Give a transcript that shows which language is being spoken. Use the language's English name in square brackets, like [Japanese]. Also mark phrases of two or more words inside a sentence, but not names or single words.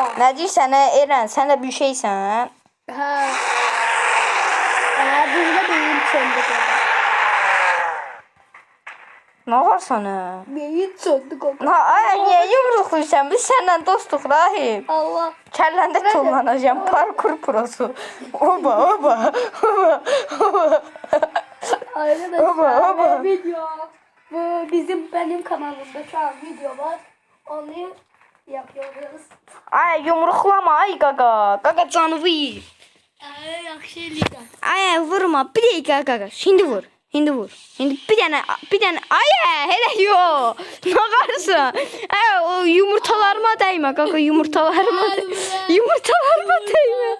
[Azerbaijani] Nə deyirsən, Eren, sən də bir şeysən? Hə. Bizdə beyin söndü. Nə var sana? Beyin söndü qoqa. Niyə yumruqluysan? Biz səndən dostuq, Rahim. Allah. Kəlləndə tullanacağım, parkur prosu. Oba. [Turkish] Arkadaşlar video. Bu benim kanalımda şu an video var. Onu yapıyoruz. [Azerbaijani] Ay, yumruqlama, ay qaqa. Qaqa canımı yiyir. Yaxşı eləyirəm. Ay, vurma. Bir dəqiqə qaqa. [Turkish] Şimdi vur. Şimdi bir [Azerbaijani] dənə. Ay, elə yox. Nə qarsan? Ay, o yumurtalarıma dəymə qaqa, yumurtalarıma dəymə.